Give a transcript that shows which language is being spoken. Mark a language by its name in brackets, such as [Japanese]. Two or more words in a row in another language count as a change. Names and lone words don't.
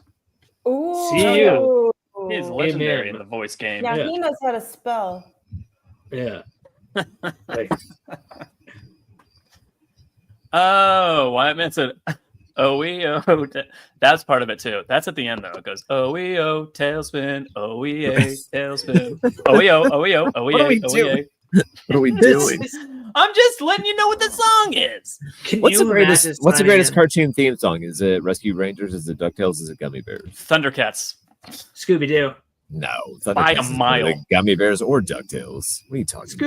[English] Ooh. See you. He's legendary Amen. in the voice game. Now Yeah. he knows how to spell. Yeah. Like, Oh, Wyatt said, "O-E-O." That's part of it too. That's at the end though. It goes, "O-E-O, tailspin, O-E-A, tailspin, O-E-O, O-E-O, What are we O-E-A, doing? O-E-A." What are we doing? I'm just letting you know what the song is. can What's the you greatest? imagine What's the signing greatest in cartoon theme song? Is it Rescue Rangers? Is it Ducktales? Is it Gummy Bears? Thundercats. Scooby Doo? No, By a Thundercats is mile. either Gummy Bears or Ducktales. What are you talking about?